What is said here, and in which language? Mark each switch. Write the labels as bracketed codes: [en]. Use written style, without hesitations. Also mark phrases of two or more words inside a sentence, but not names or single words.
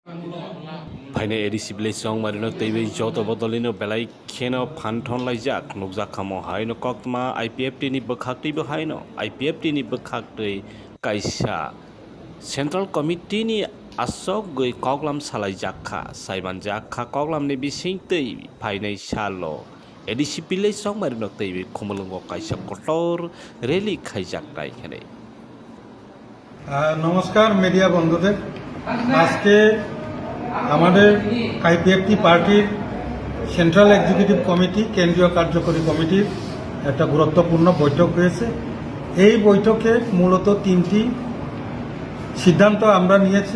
[trp] Paine edisi bilai song marino teibe joto bodolino belai kheno phanthon laijak nukjak khamo haino kokma IPFT ni bkhakti bo haino IPFT ni bkhakti kaisa [en] Central Committee [trp] ni asok goi koklam salai jakha saiman jakha koklam ni bising tei paine salo edisi bilai song marino teibe khomolongo kaisa kotor rally khaijak tai khane [bn] নমস্কার মিডিয়া বন্ধুদের আজকে আমাদের আইপিএফটি পার্টির [en] Central Executive Committee [bn] কেন্দ্রীয় কার্যকরী কমিটির একটা গুরুত্বপূর্ণ বৈঠক হয়েছে। এই বৈঠকে মূলত তিনটি সিদ্ধান্ত আমরা নিয়েছি।